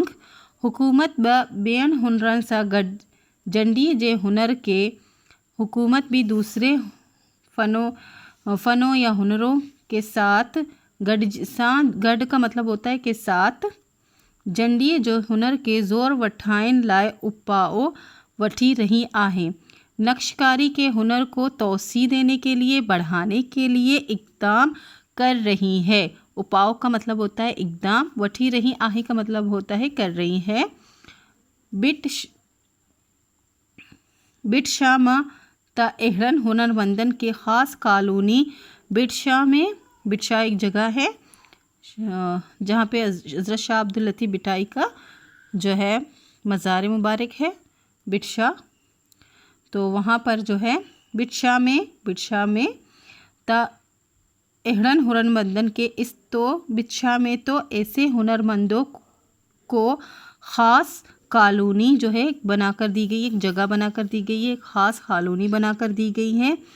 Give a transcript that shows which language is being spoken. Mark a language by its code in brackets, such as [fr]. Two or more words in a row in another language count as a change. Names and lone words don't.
[sd] हुकूमत बेन हुनरन सा गड जंडी जे हुनर के, [hi] हुकूमत भी दूसरे फ़नों या हुनरों के साथ गड का मतलब होता है के साथ, [sd] जंडी जो हुनर के ज़ोर वठाइन लाए उपाओ वठी रही आहे, [hi] नक्शकारी के हुनर को तोसी देने के लिए, बढ़ाने के लिए इक़दाम कर रही है। उपाओ का मतलब होता है इक़दाम, [sd] वठी रही आहे [hi] का मतलब होता है कर रही है। [sd] बिटशाह में ता एहरन हुनरमंदन के ख़ास कॉलोनी, [hi] बिटशाह एक जगह है जहाँ पे हज़रत शाह अब्दुल लतीफ़ बिटाई का जो है मज़ार मुबारक है बिटशाह, तो वहाँ पर जो है [sd] बिटशाह में ता एहरन हुनरमंदन के [hi] इस तो बिटशाह में तो ऐसे हुनरमंदों को ख़ास कॉलोनी जो है बनाकर दी गई, एक जगह बनाकर दी गई है, एक ख़ास कॉलोनी बनाकर दी गई है।